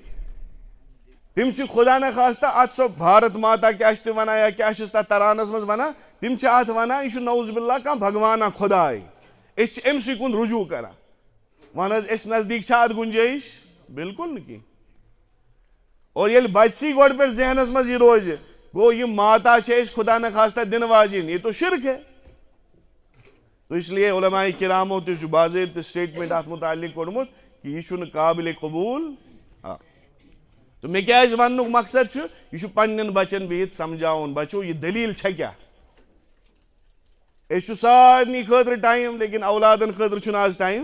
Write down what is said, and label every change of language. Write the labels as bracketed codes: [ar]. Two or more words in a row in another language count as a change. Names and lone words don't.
[ks] تِم چھِ خدا نہ خاستہ اتھ سۄ بھارت ماتا کیٛاہ چھِ تِم ونان یا کیٛاہ چھِس تتھ ترانس منٛز ونان تِم چھِ اتھ ونان یہِ چھُ [ar] نعوذ باللہ [ks] کانٛہہ بھگوانا خۄداے. أسۍ چھِ أمۍ سٕے کُن رجوٗع کران. وَن حظ أسۍ نزدیٖک چھا اتھ گُنجٲیِش بالکل نہٕ کینٛہہ. اور ییٚلہِ بچسٕے گۄڈٕ پٮ۪ٹھ ذہنس منٛز یہِ روزِ گوٚو یہِ ماتا چھِ أسۍ خدا نہ خاستہ دِنہٕ واجیٚنۍ [ur] یہ تو شرک ہے. تو اس لیے [ks] علماء کرامو تہِ چھُ باضٲبطہٕ سٹیٹمنٹ اتھ متعلق کوٚڑمُت کہ یہ چھُنہٕ قابلِ قبوٗل. تو مےٚ کیٛازِ وننُک مقصد چھُ یہِ چھُ پننٮ۪ن بچن بِہِتھ سمجھاوُن بچو یہِ دٔلیٖل چھےٚ کیٛاہ. أسۍ چھُ سارنٕے خٲطرٕ ٹایم لیکن اولادن خٲطرٕ چھُنہٕ آز ٹایم.